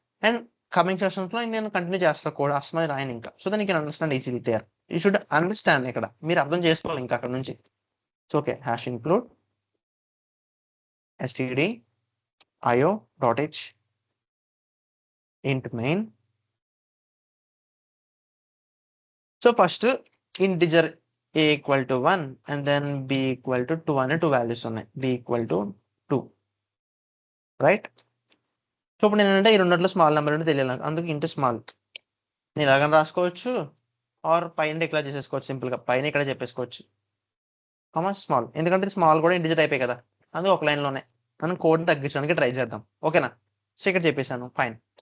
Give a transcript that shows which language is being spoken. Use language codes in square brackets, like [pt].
[te] And coming సెషన్స్లో నేను continue చేస్తాను code, అస్తమానం రాయను ఇంకా. సో దానికి understand easily clear. [en] You should understand. [te] ఇక్కడ మీరు అర్థం చేసుకోవాలి ఇంకా అక్కడ నుంచి. [en] So okay, hash include std io.h int main. [te] So first integer [en] a equal to 1 and then b equal to 2 [te] అనే 2 వాల్యూస్ ఉన్నాయి. [en] b equal to 2. Right? [te] So ఇప్పుడు నేనంటే ఈ రెండిట్లో స్మాల్ నెంబర్ అంటే తెలియాలి, అందుకు ఇంటూ స్మాల్ నేను ఇలాగని రాసుకోవచ్చు ఆర్ పైన డిక్లేర్ చేసేసుకోవచ్చు. సింపుల్గా పైన ఇక్కడ చెప్పేసుకోవచ్చు స్మాల్, ఎందుకంటే స్మాల్ కూడా ఇంటిజర్ అయిపోయి కదా. అందుకు ఒక లైన్లోనే మనం కోడ్ని తగ్గించడానికి ట్రై చేద్దాం. ఓకేనా? సో ఇక్కడ చెప్పేశాను. ఫైన్.